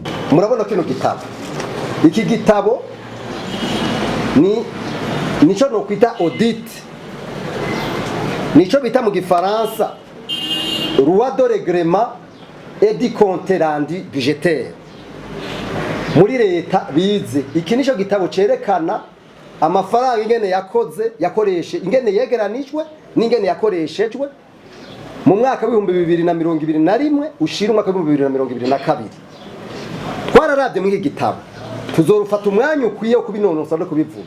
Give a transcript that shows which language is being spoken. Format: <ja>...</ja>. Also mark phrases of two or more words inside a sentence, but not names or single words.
<rn>murabona kino gitabo, iki gitabo nico no kwita audit, nico bita mu gifaransa</rn> <fr>loi de règlement et du compte rendu budgétaire.</fr> <rn>Muri leta bize iki nico gitabo cerekana amafaranga ingene yakoreshe ingene yegeranijwe n'ingene yakoreshejwe mu mwaka wa 2021 ushira umwaka wa 2022. Twararavye muri iki gitabo, tuzorufata umwanya ukwiye wo kubinonosa no kubivuga.</rn>